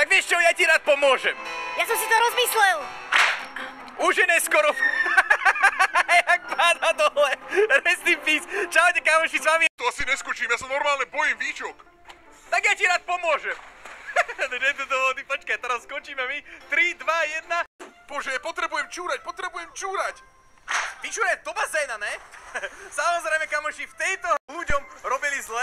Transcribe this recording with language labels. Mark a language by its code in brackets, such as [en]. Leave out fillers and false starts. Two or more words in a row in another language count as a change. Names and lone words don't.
[sk] čo, ja ti rád pomôžem. Ja som si to rozmyslel. Už je neskoro. Jak páda dole. [en] Rest in peace. [sk] Čaute, kamoši, s vami. To asi neskočím, ja sa normálne bojím výčok. Tak ja ti rád pomôžem. Počkaj, teraz skočíme my. 3, 2, 1. Bože, potrebujem čúrať. Vyčúraj do bazéna, ne? Samozrejme, kamoši, v tejto ľuďom robili zle.